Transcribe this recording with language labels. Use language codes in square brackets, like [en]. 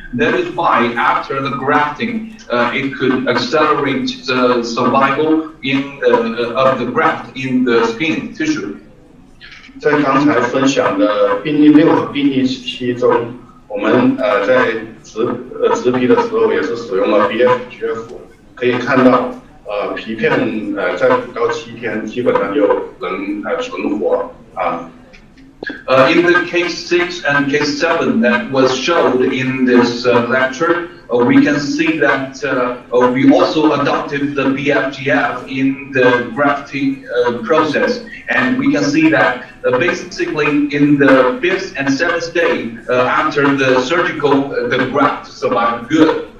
[en] That is why after the grafting, it could accelerate the survival of the graft in the skin tissue. [zh] 在刚才分享的病例6和病例7中，我们在植皮的时候也是使用了 BFGF， 可以看到皮片在5到7天基本上就能存活啊。 [en] In the case 6 and case 7 that was showed in this lecture, we can see that we also adopted the BFGF in the grafting process, and we can see that basically in the 5th and 7th day after the surgical, the graft survived good.